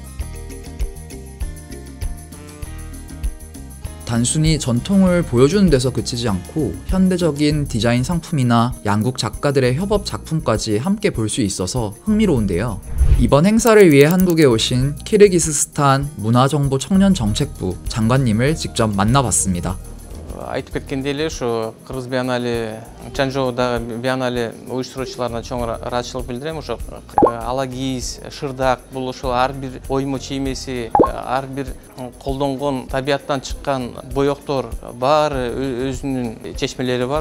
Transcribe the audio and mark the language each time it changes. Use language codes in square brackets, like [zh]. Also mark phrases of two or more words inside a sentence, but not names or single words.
[ko] 단순히 전통을 보여주는 데서 그치지 않고 현대적인 디자인 상품이나 양국 작가들의 협업 작품까지 함께 볼 수 있어서 흥미로운데요. 이번 행사를 위해 한국에 오신 키르기스스탄 문화정보 청년정책부 장관님을 직접 만나봤습니다. [ky] Айтып кеткендей эле ушу Кыргыз биеннале Чанчжоудагы биеннале уюштуруучуларына чоң ыраазычылык билдирем. Ошо ала кийиз, шырдак бул ошол ар бир оймо чиймеси, ар бир колдонгон табияттан чыккан боектор баары өзүнүн чечмелери бар.